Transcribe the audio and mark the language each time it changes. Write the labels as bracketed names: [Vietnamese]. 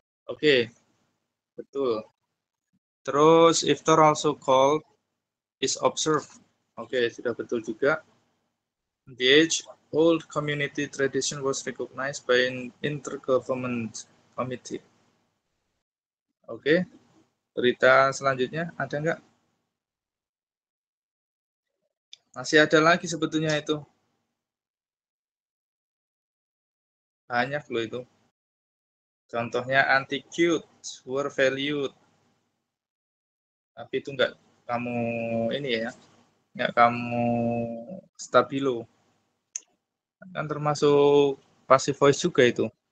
[Indonesian] Oke, betul. Terus [English] iftar also called is observed. [Indonesian] Oke, sudah betul juga. [English] The age-old community tradition was recognized by an intergovernment committee. [Indonesian] Oke, berita selanjutnya ada nggak? Masih ada lagi sebetulnya itu. Banyak loh itu. Contohnya [English] antiqued were valued. [Indonesian] Tapi itu nggak kamu ini ya, nggak kamu stabilo. Kan termasuk passive voice juga itu.